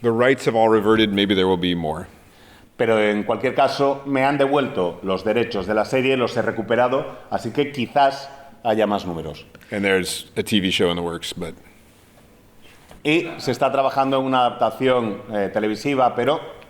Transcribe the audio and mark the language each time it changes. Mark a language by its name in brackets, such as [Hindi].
[English] The rights have all reverted, maybe there will be more. [Spanish] Pero en cualquier caso me han devuelto los derechos de la serie, los he recuperado, así que quizás haya más números. [English] And there's a TV show in the works, but... [Spanish] Y se está trabajando en una adaptación televisiva, pero...